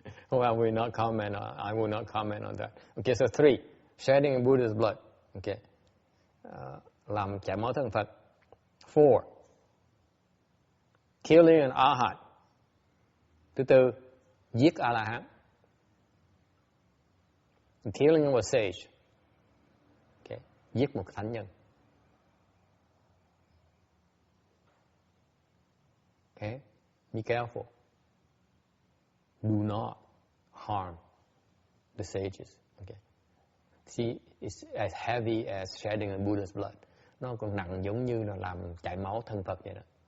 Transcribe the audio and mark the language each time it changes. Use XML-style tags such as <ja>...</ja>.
<en>Well, I will not comment on that. Okay, so 3, shedding a Buddha's blood.</en> <vi>Okay, làm chảy máu thân Phật. 4,</vi> <en>killing an Arhat.</en> <vi>Thứ 4, giết A-la-hán.</vi> <en>Killing a sage. Okay,</en> <vi>giết một thánh nhân.</vi> <en>Okay, be careful. Do not harm the sages. Okay. See, it's as heavy as shedding a Buddha's blood.</en> <vi>Nó còn nặng giống như là làm chảy máu thân Phật vậy đó.</vi>